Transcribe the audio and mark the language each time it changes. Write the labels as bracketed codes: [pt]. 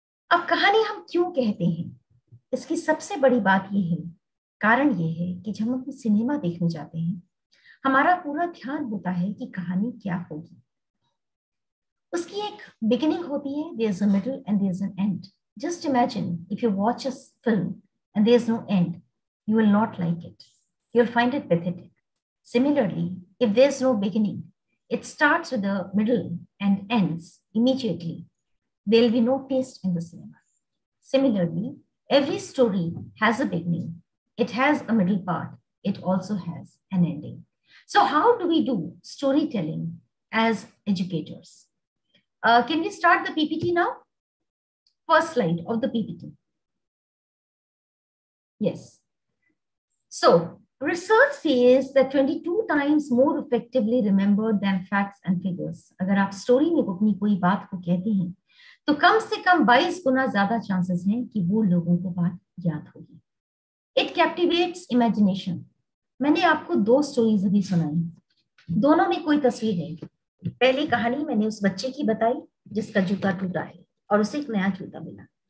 [hi] अब कहानी हम क्यों कहते हैं, इसकी सबसे बड़ी बात यह है, कारण ये है कि जब हम सिनेमा देखने जाते हैं, हमारा पूरा ध्यान होता है कि कहानी क्या होगी। उसकी एक बिगिनिंग होती है, [en] There is a middle and there is an end. Just imagine if you watch a film and there is no end, you will not like it. You'll find it pathetic. Similarly, if there's no beginning, it starts with the middle and ends immediately, there'll be no taste in the cinema. Similarly, every story has a beginning, it has a middle part, it also has an ending. So how do we do storytelling as educators? Can we start the PPT now? First slide of the PPT. Yes. So, research says that 22 times more effectively remembered than facts and figures. [hi] अगर आप story में अपनी कोई बात को कहते हैं तो कम से कम 22 गुना ज्यादा चांसेस हैं कि वो लोगों को बात याद होगी। [en] It captivates imagination. [hi] मैंने आपको 2 स्टोरीज अभी सुनाई, दोनों में कोई तस्वीर है। पहली कहानी मैंने उस बच्चे की बताई जिसका जूता टूटा है और उसे एक नया जूता मिला।